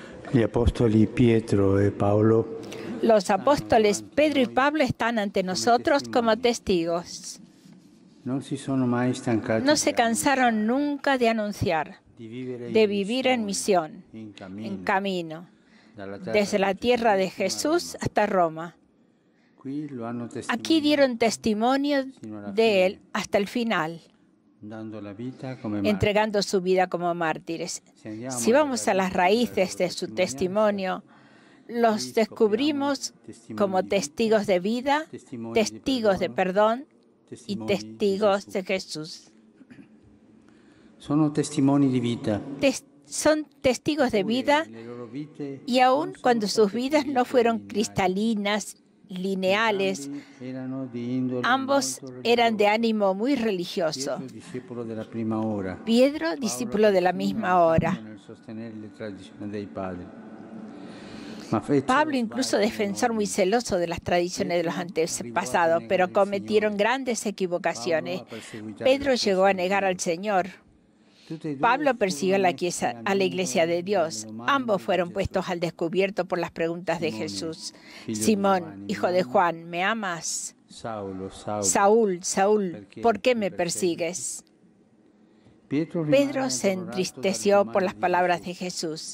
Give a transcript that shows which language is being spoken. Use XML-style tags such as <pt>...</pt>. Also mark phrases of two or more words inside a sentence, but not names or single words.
<it>Gli apostoli Pietro e Paolo</it> <es>Los apóstoles Pedro y Pablo están ante nosotros como testigos.</es> <it>non si sono mai stancati</it> <es>No se cansaron nunca de anunciar, de vivir en misión,</es> <it>in</it> <es>en</es> <it>cammino,</it> <es>camino,</es> <it>dalla terra</it> <es>desde la</es> <it>di</it> <es>tierra de</es> <it>Gesù fino a</it> <es>Jesús</es> <it>Roma.</it> <es>hasta Roma.</es> <it>Qui lo hanno</it> <es>Aquí</es> <it>testimoniato</it> <es>dieron testimonio de él hasta el final,</es> <it>dando la vita come martiri.</it> <es>entregando su vida como mártires. Si vamos a las raíces de su testimonio, los descubrimos como testigos de vida, testigos de perdón y testigos de Jesús.</es> <it>Sono testimoni di vita.</it> <es>Son testigos de vida</es> <it>Le loro vite</it> <es>y aun cuando sus vidas no fueron cristalinas, lineales,</es> <it>erano di indole</it> <es>ambos</es> <it>molto</it> <es>eran de</es> <it>religiosa.</it> <es>ánimo muy religioso.</es> <it>Pietro, discepolo della prima ora.</it> <es>Pedro, discípulo de la misma hora.</es> <it>Nel sostenere le tradizioni dei padri. Ma fecero</it> <es>Pablo, incluso defensor muy celoso de las tradiciones de los antepasados, pero cometieron grandes equivocaciones. Pedro llegó a negar al Señor.</es> <it>tutti e due</it> <es>Pablo persiguió a la</es> <it>furono</it> <es>iglesia de Dios. Ambos fueron puestos al descubierto por las preguntas de Jesús. Simón, hijo de Juan, ¿me amas? Saulo, Saulo. Saúl, Saúl, ¿por qué me persigues? Pedro se entristeció por las palabras de Jesús.</es>